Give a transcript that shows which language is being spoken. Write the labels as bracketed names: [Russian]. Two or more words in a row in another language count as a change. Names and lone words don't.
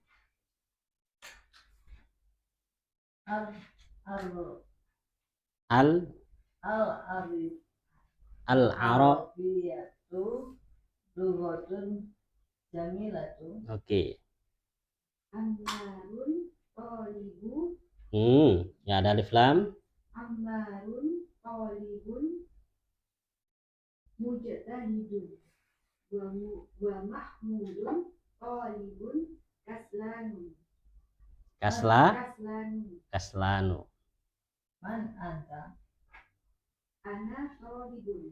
[Arabic] العربية لغة جميلة. [Indonesian] Oke. [Arabic] عمار طالب. [Indonesian] Ya ada [Arabic] ألف لام. عمار طالب مجتهد. ومحمود طالب كسلان. Kaslanu. من أنت؟ أنا طالب.